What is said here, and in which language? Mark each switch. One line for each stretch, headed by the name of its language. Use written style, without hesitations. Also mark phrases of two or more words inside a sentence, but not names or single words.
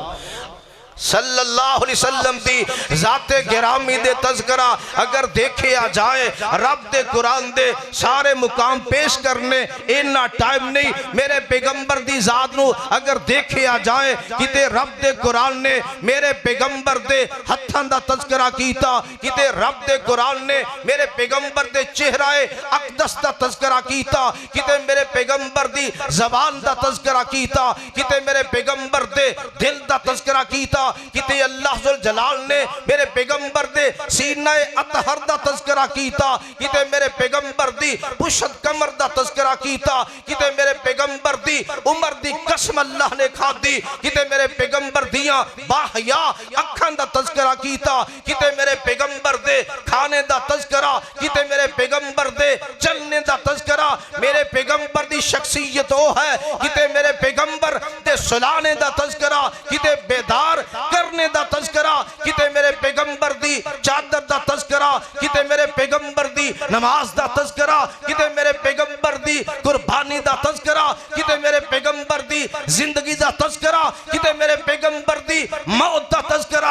Punjabi: علیہ وسلم دی ذات گرامی دے تذکرہ اگر دیکھیا جائے، رب دے قرآن دے سارے مقام پیش کرنے اینا ٹائم نہیں، میرے پیغمبر دی ذات نو اگر دیکھیا جائے، کتے رب دے قرآن نے میرے پیغمبر دے ہتھاں دا تذکرہ کیتا، کتے رب دے قرآن نے میرے پیغمبر دے چہرہ اقدس دا تذکرہ کیتا، کتے میرے پیغمبر دی زبان دا تذکرہ کیتا، کتے میرے پیغمبر دے دل دا تذکرہ کیتا، کتے اللہ ذوالجلال نے میرے پیغمبر دے سینہ اطہر دا تذکرہ کیتا، کتے میرے پیغمبر دی پشت کمر دا تذکرہ کیتا، کتے میرے پیغمبر دی عمر دی قسم اللہ نے کھا دی، کتے میرے پیغمبر دیاں باحیا اکھان دا تذکرہ کیتا، کتے میرے پیغمبر دے کھانے دا تذکرہ، کتے میرے پیغمبر دے چلنے دا تذکرہ، میرے پیغمبر دی شخصیت وہ ہے، کتے میرے پیغمبر دے سلانے دا تذکرہ، کتے بیدار کرنے دا تذکرہ، کتے میرے پیغمبر دی چادر دا تذکرہ، کتے میرے پیغمبر دی نماز دا تذکرہ، کتے میرے پیغمبر دی قربانی دا تذکرہ، کتے میرے پیغمبر دی زندگی دا تذکرہ، کتے میرے پیغمبر دی موت دا تذکرہ۔